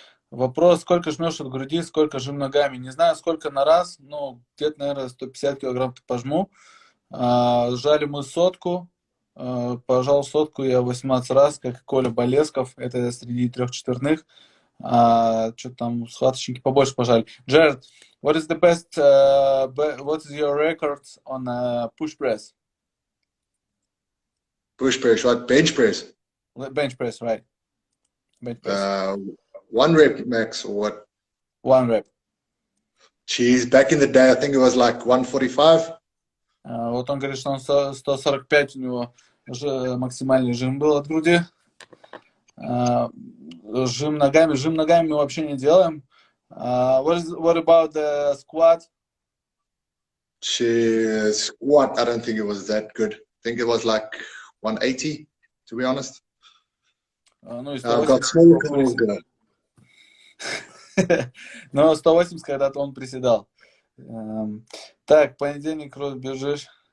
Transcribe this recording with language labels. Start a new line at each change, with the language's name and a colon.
Russian: Вопрос, сколько жмешь от груди, сколько жим ногами. Не знаю, сколько на раз, где-то, наверное, 150 килограмм пожму. Жали мы 100, пожал 100 я 18 раз, как и Коля Болесков, это среди 3-четверных. Что там, схваточники побольше пожали.
English: Jared, what is your record on push press? Push press, what? Bench press? Bench press, right. Bench press. 1 rep max, or what? 1 rep. Geez, back in the day, I think it was like 145.
Russian: Вот он говорит, что он 145 у него максимальный жим был от груди. Жим ногами мы вообще не делаем.
English: What about the squat? Squat, I don't think it was that good. I think it was like 180, to be honest. I've got small calls there.
Russian: Но 180 когда-то он приседал. Так, понедельник, Рос, бежишь.